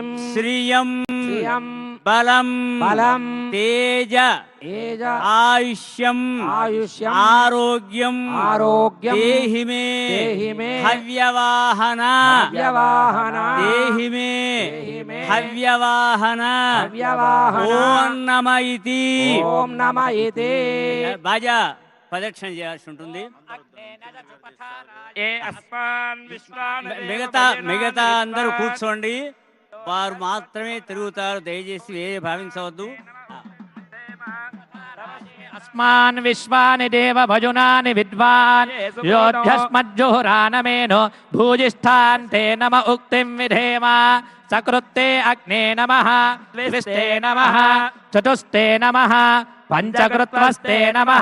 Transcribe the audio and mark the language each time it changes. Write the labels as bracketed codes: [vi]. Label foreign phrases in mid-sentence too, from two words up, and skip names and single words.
[sa] श्रियं बलं तेज आयुष्यं आरोग्यं देहि मे हव्यवाहन देहि मे हव्यवाहन ఓం నమ ఇతి [te] బాజా ప్రదక్షిణ చేయాల్సి ఉంటుంది మిగతా అందరూ కూర్చోండి వారు మాత్రమే తిరుగుతారు దయచేసి వేరే భావించవద్దు [sa] अस्मान् विश्वानि देव भजुनानि विद्वान् योध्यस्मज्जुहुरानमेनो भूजिष्ठान्ते नम उक्तिं विधेम सकृत्ते अग्ने नमः द्विस्ते नमः चतुस्ते नमः पञ्चकृत्वस्ते नमः